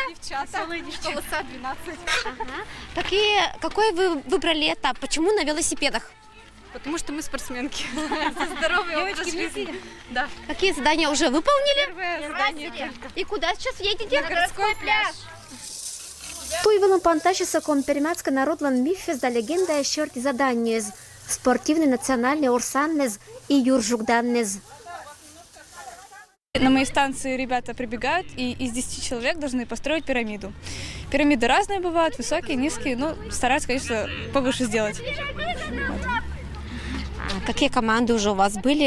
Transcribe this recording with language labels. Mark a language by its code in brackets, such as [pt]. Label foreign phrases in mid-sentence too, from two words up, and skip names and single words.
[ru] Девчата. Школа САД 12. Ага. Какой вы выбрали этап? Почему на велосипедах? Потому что мы спортсменки. Здоровый образ жизни. Да. Какие задания уже выполнили? Первое задание. И куда сейчас едете? На городской пляж. [koi] Туйвелом панташиса компермяцка народлан мифес да легенда щерти заданиез. [ru] Спортивный национальный [koi] орсаннез и юржугданнез. [ru] На моей станции ребята прибегают и из 10 человек должны построить пирамиду. Пирамиды разные бывают, высокие, низкие, но стараются, конечно, повыше сделать. Какие команды уже у вас были?